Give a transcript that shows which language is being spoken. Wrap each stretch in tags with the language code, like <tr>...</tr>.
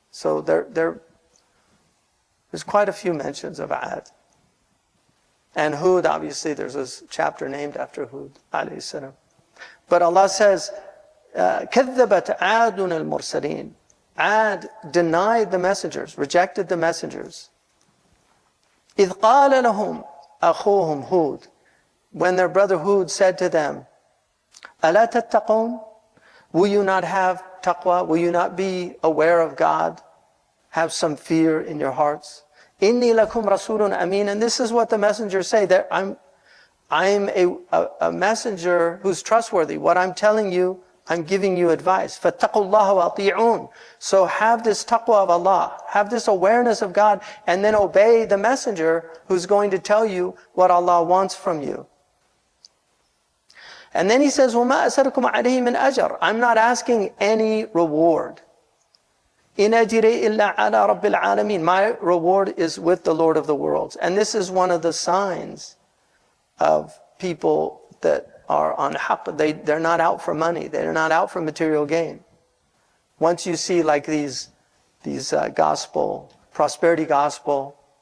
<en>So there's quite a few mentions of Ad. And Hud, obviously, there's a chapter named after Hud, alayhi salam. But Allah says,</en> <ar>كَذَّبَتْ عَادٌ الْمُرْسَلِينَ.</ar> <en>Ad denied the messengers, rejected the messengers.</en> <ar>إِذْ قَالَ لَهُمْ أَخُوهُمْ Hud.</ar> <en>When their brother Hud said to them,</en> <ar>أَلَا تَتَّقُونَ?</ar> <en>Will you not have taqwa? Will you not be aware of God? Have some fear in your hearts?</en> <ar>إِنِّي لَكُمْ رَسُولٌ أَمِينٌ.</ar> <en>And this is what the messengers say. That I'm a messenger who's trustworthy. What I'm telling you, I'm giving you advice.</en> <ar>فَاتَّقُوا اللَّهَ وَأَطِيعُونَ.</ar> <en>So have this taqwa of Allah, have this awareness of God, and then obey the messenger who's going to tell you what Allah wants from you. And then he says,</en> <ar>وَمَا أَسَرُكُمْ عَلَيْهِ مِنْ أَجْرٍ.</ar> <en>I'm not asking any reward.</en> <ar>إِنْ أَجْرِي إِلَّا عَلَى رَبِّ الْعَالَمِينَ.</ar> <en>My reward is with the Lord of the worlds. And this is one of the signs of people that are on haqq. They're not out for money. They're not out for material gain. Once you see like these gospel, prosperity gospel,</en>